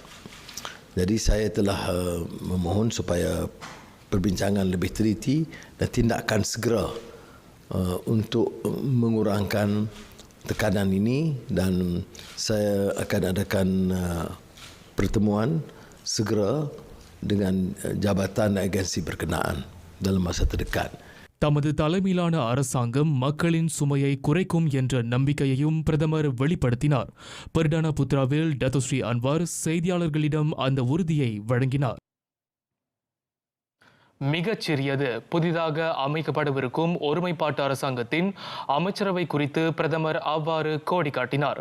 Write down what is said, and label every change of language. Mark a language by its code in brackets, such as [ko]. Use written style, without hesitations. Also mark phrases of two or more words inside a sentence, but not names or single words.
[ms] Jadi saya telah memohon supaya perbincangan lebih teliti dan tindakan segera untuk mengurangkan tekanan ini, dan saya akan adakan pertemuan segera dengan jabatan dan agensi berkenaan dalam masa terdekat. [ta] தமது தலைமையிலான அரசாங்கம் மக்களின் சுமையை குறைக்கும் என்ற நம்பிக்கையையும் பிரதமர் வெளிப்படுத்தினார். பர்டானா புத்ராவில் டத்தோஸ்ரீ அன்வார் செய்தியாளர்களிடம் அந்த உறுதியை வழங்கினார். மிகச்சிறியது. புதிதாக அமைக்கப்படவிருக்கும் ஒருமைப்பாட்டு அரசாங்கத்தின் அமைச்சரவை குறித்து பிரதமர் அவ்வாறு கோடி காட்டினார்.